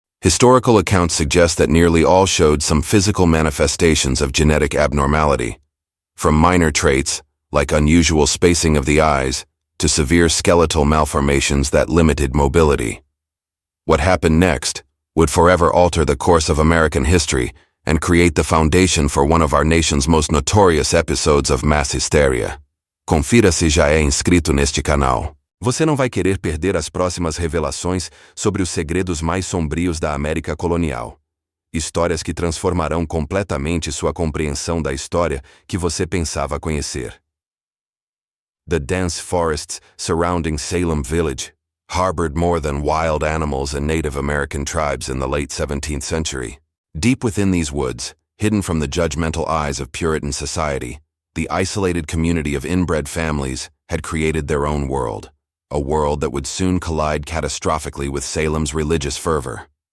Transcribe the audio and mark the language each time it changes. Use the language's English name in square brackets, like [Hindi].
[English] Historical accounts suggest that nearly all showed some physical manifestations of genetic abnormality, from minor traits, like unusual spacing of the eyes, to severe skeletal malformations that limited mobility. What happened next would forever alter the course of American history and create the foundation for one of our nation's most notorious episodes of mass hysteria. [Portuguese] Confira se já é inscrito neste canal. Você não vai querer perder as próximas revelações sobre os segredos mais sombrios da América colonial. Histórias que transformarão completamente sua compreensão da história que você pensava conhecer. [English] The dense forests surrounding Salem village harbored more than wild animals and Native American tribes in the late 17th century. Deep within these woods, hidden from the judgmental eyes of Puritan society, the isolated community of inbred families had created their own world, a world that would soon collide catastrophically with Salem's religious fervor.